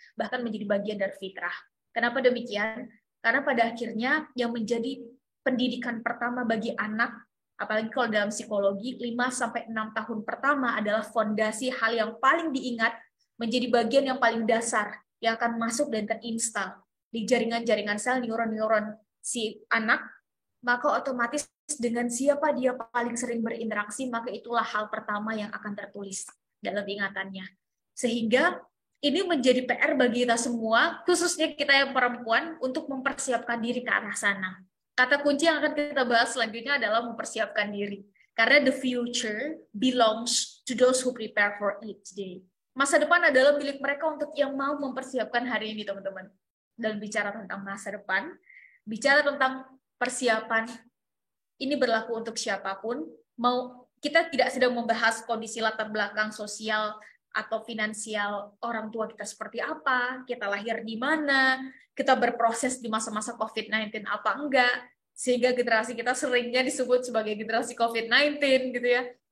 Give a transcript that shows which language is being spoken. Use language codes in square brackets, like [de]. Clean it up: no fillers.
[id] Bahkan menjadi bagian dari fitrah. Kenapa demikian? Karena pada akhirnya yang menjadi pendidikan pertama bagi anak, apalagi kalau dalam psikologi, 5-6 tahun pertama adalah fondasi hal yang paling diingat, menjadi bagian yang paling dasar, yang akan masuk dan terinstal di jaringan-jaringan sel neuron-neuron si anak, maka otomatis dengan siapa dia paling sering berinteraksi, maka itulah hal pertama yang akan tertulis dalam ingatannya. Sehingga ini menjadi PR bagi kita semua, khususnya kita yang perempuan, untuk mempersiapkan diri ke arah sana. Kata kunci yang akan kita bahas selanjutnya adalah mempersiapkan diri. Karena [en] the future belongs to those who prepare for it today. [id] Masa depan adalah milik mereka untuk yang mau mempersiapkan hari ini, teman-teman. Dan bicara tentang masa depan, bicara tentang persiapan, ini berlaku untuk siapapun. Kita tidak sedang membahas kondisi latar belakang sosial atau finansial orang tua kita seperti apa, kita lahir di mana, kita berproses di masa-masa COVID-19 apa enggak, sehingga generasi kita seringnya disebut sebagai generasi COVID-19 gitu ya.